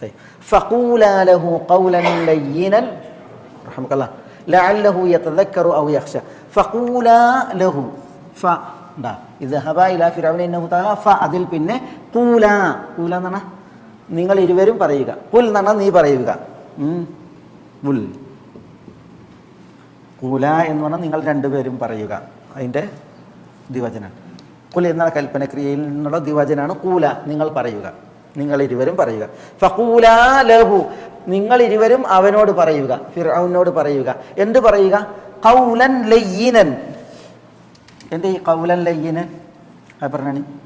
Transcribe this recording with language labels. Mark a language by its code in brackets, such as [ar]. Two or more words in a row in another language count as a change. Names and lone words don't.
[ar] فقولا له قولا لينا رحمك الله لعله يتذكر أو يخشى فقولا له اذهبا إلى فرعون إنه طغى [ml] അതിൽ പിന്നെ [ar] قولا قولا [ml] എന്ന് പറഞ്ഞാൽ നിങ്ങൾ ഇരുവരും പറയുക ഖുൽ എന്ന് പറഞ്ഞാൽ നീ പറയുക ഖുൽ ഖുല എന്ന് പറഞ്ഞാൽ നിങ്ങൾ രണ്ടുപേരും പറയുക അതിൻ്റെ ദ്വിവചനം ഖുൽ എന്ന കൽപ്പനക്രിയയിൽ നിന്നുള്ള ദ്വിവചനാണ് ഖൂല നിങ്ങൾ പറയുക നിങ്ങൾ ഇരുവരും പറയുക [ar] فقولا له [ml] നിങ്ങൾ ഇരുവരും അവനോട് പറയുക ഫിർഔനോട് പറയുക എന്ത് പറയുക [ar] قولا لينا [ml] എന്ത് ഈ [ar] قولا لينا [ml] പറഞ്ഞാണ്